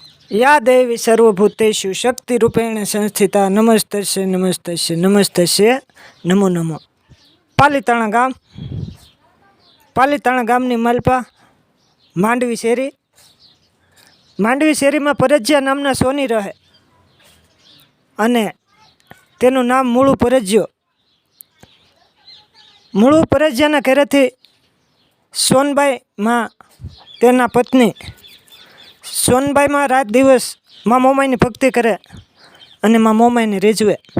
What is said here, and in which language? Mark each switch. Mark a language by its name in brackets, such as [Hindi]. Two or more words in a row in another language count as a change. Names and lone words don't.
[Sanskrit] या देवी सर्वभूतेषु शक्तिरूपेण संस्थिता नमस्तस्य नमस्तस्य नमस्तस्य नमो नमो। [Gujarati] પાલીતાણા ગામની માલપા માંડવી શેરીમાં પરજિયા નામના સોની રહે અને તેનું નામ મૂળું પરજિયાના ઘરેથી સોનબાઈમાં તેના પત્ની સોનબાઈમાં રાત દિવસ માં મોમાઈની ભક્તિ કરે અને માં મોમાઈને રીઝવે.